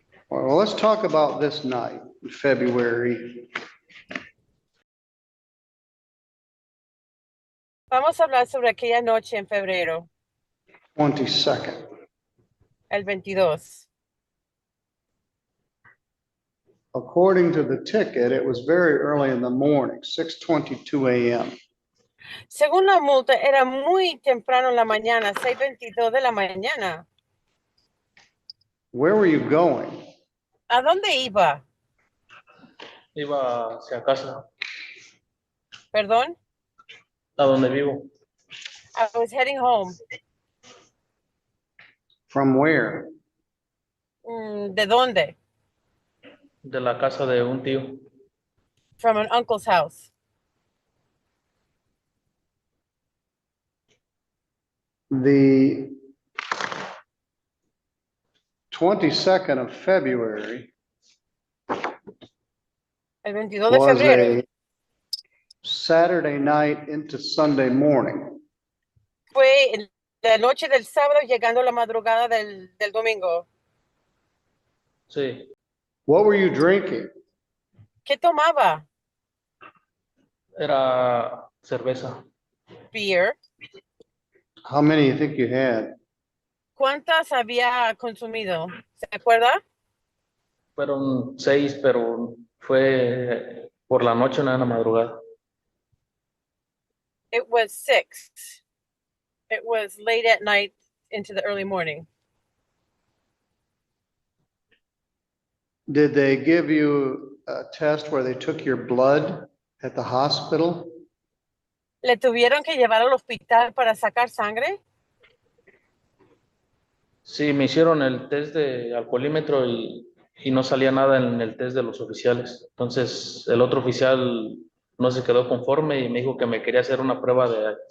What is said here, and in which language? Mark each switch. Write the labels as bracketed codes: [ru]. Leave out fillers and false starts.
[en] Well, let's talk about this night in February. [es] Vamos a hablar sobre aquella noche en febrero, [en] 22nd. [es] el 22. [en] According to the ticket, it was very early in the morning, 6:22 a.m. [es] Según la multa, era muy temprano en la mañana, 6:22 de la mañana. [en] Where were you going? [es] ¿A dónde iba? Iba hacia casa, ¿Perdón? a donde vivo. [en] I was heading home. From where? [es] ¿De dónde? De la casa de un tío. [en] From an uncle's house. The 22nd of February [es] El 22 de [en] was [es] febrero [en] a Saturday night into Sunday morning. [es] fue la noche del sábado llegando a la madrugada del domingo. Sí. [en] What were you drinking? [es] ¿Qué tomaba? Era cerveza. [en] Beer. How many do you think you had? [es] ¿Cuántas había consumido? ¿Se acuerda? Fueron 6, pero fue por la noche, no en la madrugada. [en] It was 6. It was late at night into the early morning. Did they give you a test where they took your blood at the hospital? [es] ¿Le tuvieron que llevar al hospital para sacar sangre? Sí, me hicieron el test de alcoholímetro y no salía nada en el test de los oficiales. Entonces, el otro oficial no se quedó conforme y me dijo que me quería hacer una prueba de...